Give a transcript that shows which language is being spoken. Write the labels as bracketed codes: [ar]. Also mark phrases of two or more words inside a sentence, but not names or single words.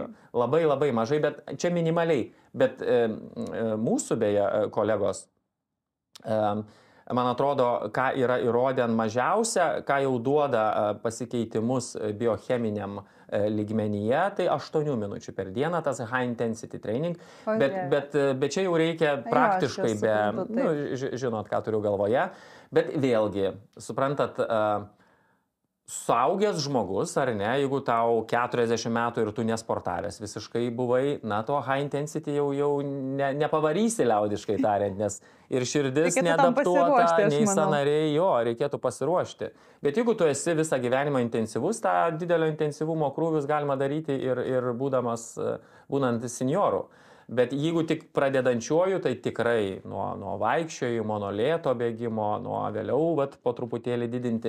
[lt] Labai mažai, bet čia minimaliai. Bet mūsų beje kolegos man atrodo, ką yra įrodę mažiausia, ką jau duoda pasikeitimus biocheminiam lygmenyje, tai 8 minučių per dieną tas [en] high intensity training, [lt] bet čia jau reikia praktiškai žinot, ką turiu galvoje, bet vėlgi, suprantat, suaugęs žmogus, ar ne, jeigu tau 40 metų ir tu nesportavęs visiškai buvai, na, to [en] high intensity [lt] jau nepavarysi liaudiškai tariant, nes ir širdis neadaptuota, nei sąnariai, reikėtų pasiruošti. Bet jeigu tu esi visą gyvenimą intensyvus, tą didelio intensyvumo krūvius galima daryti ir būnant senioru. Bet jeigu tik pradedančiuoju, tai tikrai nuo vaikščiojimo, nuo lėto bėgimo, nuo vėliau po truputėlį didinti.